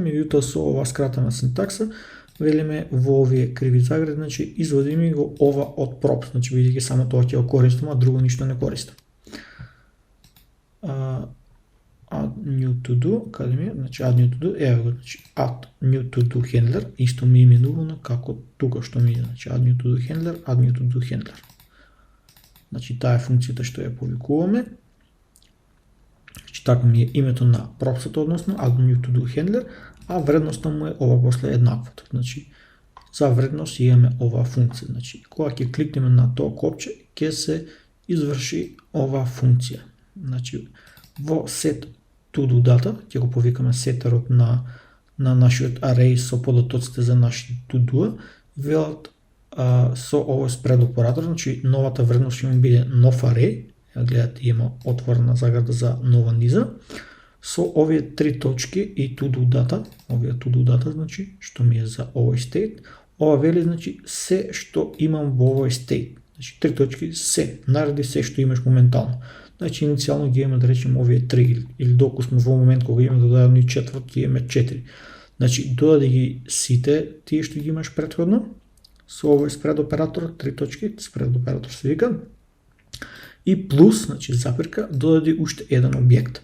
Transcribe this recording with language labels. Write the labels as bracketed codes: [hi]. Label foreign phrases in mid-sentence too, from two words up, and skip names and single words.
[mk] Меѓутоа со ова скратена синтакса велиме во овие криви загради, значи извадиме го ова од props, значи бидејќи само тоа ќе го користам, а друго ништо не користам. [en] Add new to do, [mk] каде ми е? [en] Значи add new to do, [mk] ево го, значи [en] add new to do handler, [mk] исто ми е именувано како тука што ми е, значи [en] add new to do handler, add new to do handler. [mk] Значи таа е функцијата што ја повикуваме. Значи така ми е името на пропсото, односно [en] add new to do handler, [mk] а вредноста му е ова после еднаквото. Значи за вредност имаме оваа функција. Значи кога ќе кликнеме на тоа копче, ќе се изврши оваа функција. Значи во [en] set to do data [mk] ќе го повикаме сетерот на нашиот array со подотоците за нашите [en] to do, [mk] велат со овој спред оператор, значи новата вредност ќе му биде нов array, гледате има отворена заграда за нова низа, со овие три точки и [en] to do data, [mk] овие [en] to do data, [mk] значи што ми е за овој state, ова вели значи се што имам во овој state, значи три точки се, нареди се што имаш моментално. Значи иницијално ги имаме да речеме овие 3 или доколку сме во момент кога имаме додадено и четврт, ги имаме 4. Значи додади ги сите тие што ги имаш претходно со овој спред оператор, три точки, спред оператор се вика, и плюс, значи запирка, додади уште еден објект.